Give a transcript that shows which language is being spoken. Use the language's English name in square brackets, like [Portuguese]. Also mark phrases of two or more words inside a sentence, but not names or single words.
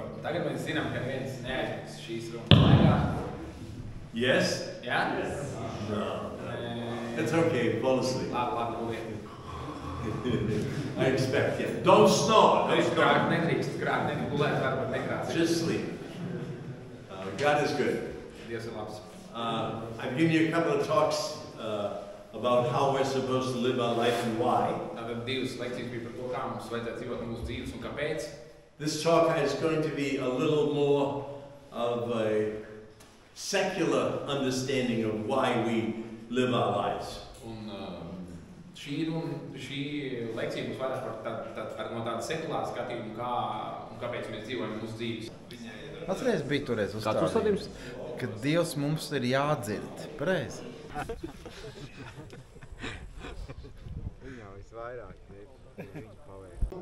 [Latvian] Tagad mēs zinām, ka viens neaizmigs šīs runas laikā. [English] Yes? [Latvian] Jā? [English] No. It's okay, fall asleep. [Latvian] Labi, guliet. [English] I expect, yeah. Don't snore. Don't snore. [Latvian] Grāk nedrīkst gulēt, varbūt nekrāt. [English] Just sleep. God is good. [Latvian] Dievs ir labs. [English] I've given you a couple of talks about how we're supposed to live our life and why. [Latvian] Tātad divas lekcijas bija par to, kā mums vajadzētu dzīvot mūsu dzīves un kāpēc. [English] This talk is going to be a little more of a secular understanding of why we live our lives. [Latvian] Un šī lekcija būs vairāk par no tāda sekulāra skatījuma, kāpēc mēs dzīvojam mūsu dzīves. Atceries bija toreiz uzstādījums, ka Dievs mums ir jādzird. Pareizi. Viņam visvairāk viņa paveic.